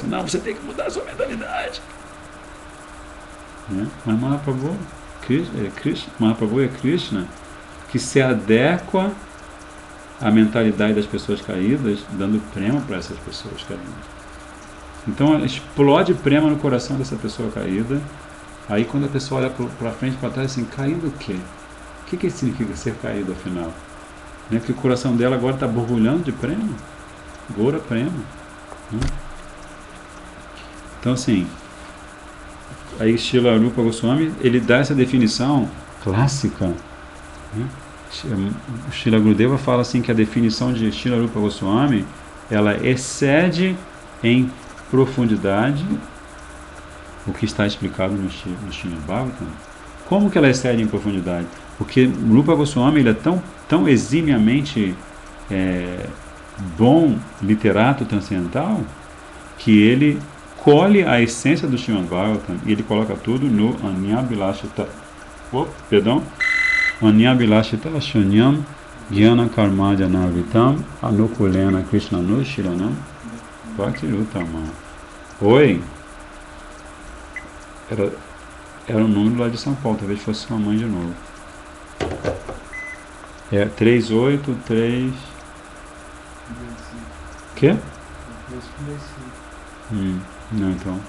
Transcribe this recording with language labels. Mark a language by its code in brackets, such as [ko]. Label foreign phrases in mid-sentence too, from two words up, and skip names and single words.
[pt] Não, você tem que mudar a sua mentalidade. Mas Mahaprabhu é Krishna que se adequa à mentalidade das pessoas caídas, dando prema para essas pessoas caídas. Então explode prema no coração dessa pessoa caída. Aí quando a pessoa olha para frente e para trás, assim, caído o quê? O que significa ser caído afinal? Porque o coração dela agora está borbulhando de prema. Gora prema. Então assim, aí Srila Rupa Goswami, ele dá essa definição clássica. O Srila Gurudeva fala assim que a definição de Srila Rupa Goswami, ela excede em profundidade o que está explicado no Srimad Bhagavatam. Como que ela excede em profundidade? Porque Rupa Goswami, ele é tão eximiamente bom literato transcendental que ele colhe a essência do Srimad Bhagavatam e ele coloca tudo no Anyabilashita. [sa] Anyabilashita Shunyam Jnana Karma Janavitam Anukulena Krishna Nushiranam Bhaktirutama. [pt] Oi? Era um número lá de São Paulo, talvez fosse sua mãe de novo. 383. Quê? Não, então.